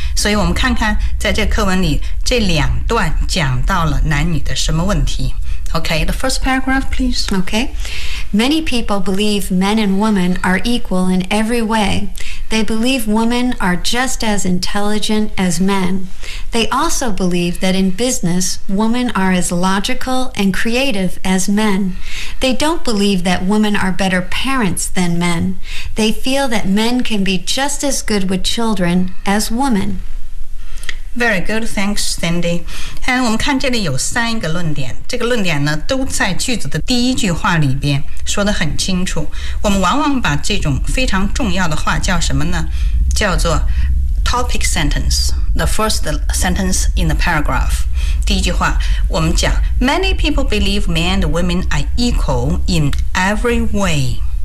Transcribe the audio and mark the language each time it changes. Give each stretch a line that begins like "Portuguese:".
Chinese: 所以我们看看在这课文里这两段讲到了男女的什么问题。
English: OK, the first paragraph please. OK, many people believe men and women are equal in every way. They believe women are just as intelligent as men. They also believe that in business women are as logical and creative as men. They don't believe that women are better parents than men. They feel that men can be just as good with children as women. Very good, thanks, Cindy.
Chinese: 我们看这里有三个论点，这个论点呢都在句子的第一句话里边说得很清楚。我们往往把这种非常重要的话叫什么呢？叫做
English: topic sentence, the first sentence in the paragraph.
Chinese: 第一句话我们讲
English: Many people believe men and women are equal in every way.